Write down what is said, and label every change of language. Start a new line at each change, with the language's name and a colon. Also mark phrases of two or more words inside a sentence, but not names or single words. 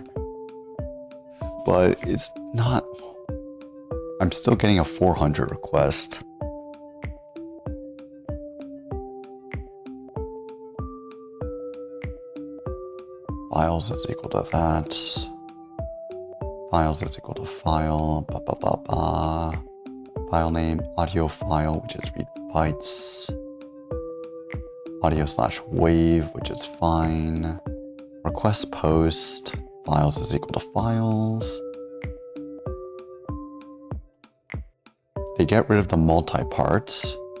English: But it's not... I'm still getting a 400 request. Files is equal to that. Files is equal to file. Ba, ba, ba, ba. File name, audio file, which is read bytes. Audio slash wave, which is fine. Request post. Files is equal to files. They get rid of the multi-parts.